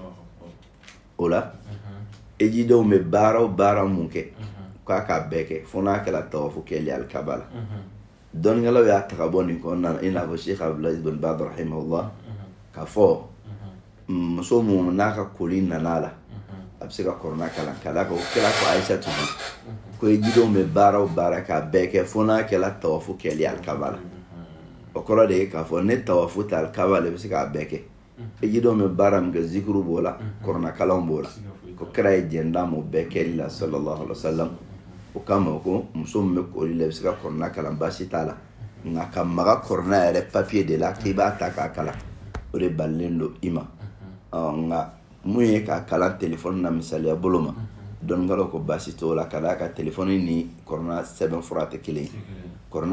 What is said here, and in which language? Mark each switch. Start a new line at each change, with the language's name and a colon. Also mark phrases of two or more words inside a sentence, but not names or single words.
Bambara: o la ejidenw bɛ baara o baara mun kɛ k'a k'a bɛɛ kɛ fo n'a kɛra tawafu kɛli alikaba la dɔnnikɛlaw y'a ta ka bɔ nin kɔnɔna na i n'a fɔ Sheikh Abdulaziz bin Baz rahimahullah k'a fɔ muso mun n'a ka koli nana la a bɛ se ka kɔrɔna kalan ka d'a kan o kɛra ko Aishatu ko ejidenw bɛ baara o baara k'a bɛɛ kɛ fo n'a kɛra tawafu kɛli alikaba la o kɔrɔ de ye k'a fɔ ne tawafu tɛ alikaba la i bɛ se k'a bɛɛ kɛ ejidenw bɛ baara min kɛ zikuru b'o la kɔrɔna kalanw b'o la ko kɛra ye jɛnda m'o bɛɛ kɛli la
Arabic: صلى الله عليه وسلم
Bambara: o kama ko muso min bɛ koli la i bɛ se ka kɔrɔna kalan baasi t'a la nka ka maga kɔrɔna yɛrɛ papiye de la k'i b'a ta k'a kalan o de balilen don i ma nka mun ye k'a kalan telefɔni na misaliya bolo ma dɔnnikɛlaw ko baasi t'o la ka d'a kan telefɔni ni kɔrɔna sɛbɛnfura tɛ kelen ye kɔrɔna